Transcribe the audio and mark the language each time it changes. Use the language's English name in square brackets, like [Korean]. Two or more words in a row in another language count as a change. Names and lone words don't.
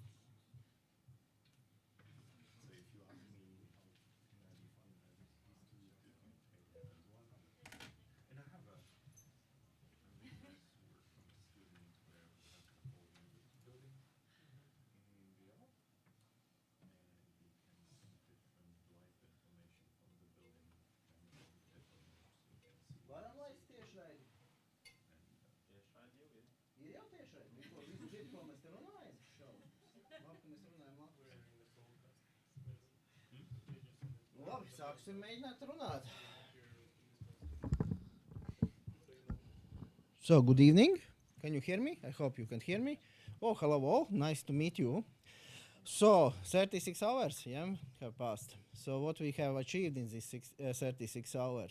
[English] So if you ask me how can I define these two different areas as one, and I have a really nice work from a student where we have the whole university building in VR, and we can see different live information from the building and different maps you can see. [Latvian] Varam laist tiešraidi? Ir jau tiešraidi? Visu dzird, ko mēs te runājam? Šaubas. Labi, ka mēs runājam labi. Nu labi, sāksim mēģināt runāt. [English] So, good evening. Can you hear me? I hope you can hear me. Oh, hello all. Nice to meet you. So, 36 hours, yeah, have passed. So, what we have achieved in these 36 hours?